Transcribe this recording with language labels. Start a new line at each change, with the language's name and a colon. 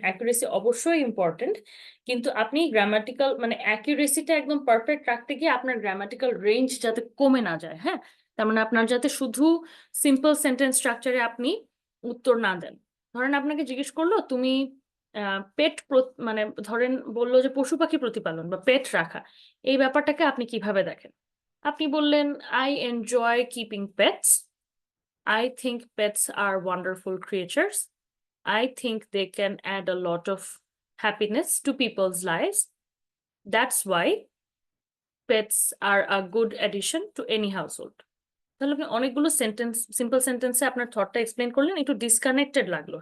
Bangla: Accuracy অবশ্যই important, কিন্তু আপনি গ্রামাটিক্যাল মানে অ্যাকুরেসিটা একদম পারফেক্ট রাখতে গিয়ে আপনার গ্রামাটিক্যাল রেঞ্জ যাতে কমে না যায়। হ্যাঁ, তার মানে আপনার যাতে শুধু সিম্পল সেন্টেন্স স্ট্রাকচারে আপনি উত্তর না দেন। ধরেন আপনাকে জিজ্ঞেস করলো তুমি পেট, মানে ধরেন বললো যে পশু পাখি প্রতিপালন বা পেট রাখা, এই ব্যাপারটাকে আপনি কিভাবে দেখেন?
English: আপনি বললেন, I enjoy keeping pets. I think pets are wonderful creatures. I think they can add a lot of happiness to people's lives. That's why pets are a good addition to any household.
Bangla: তাহলে আপনি অনেকগুলো sentence, simple সেন্টেন্সে আপনার থটটা explain করলেন, একটু disconnected লাগলো।